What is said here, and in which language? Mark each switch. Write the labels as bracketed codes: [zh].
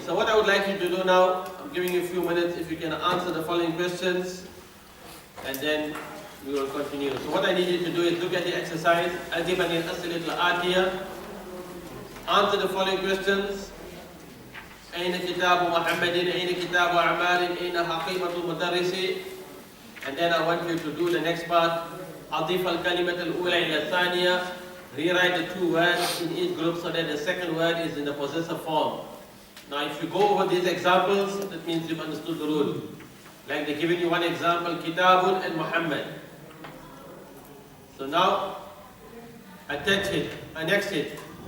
[en] So what I would like you to do now, I'm giving you a few minutes, if you can answer the following questions, and then we will continue. So what I need you to do is look at the exercise. [ar] أجب عن الأسئلة الآتية. [en] Answer the following questions. [ar] أين كتاب محمد؟ أين كتاب أعمال؟ أين حقيبة المدرس؟ [en] And then I want you to do the next part. [ar] أضيف الكلمة الأولى إلى الثانية. [en] Rewrite the two words in each group so that the second word is in the possessive form. Now if you go over these examples, that means you've understood the rule. Like they're giving you one example, Kitabun and Muhammad. So now, attach it, annex it.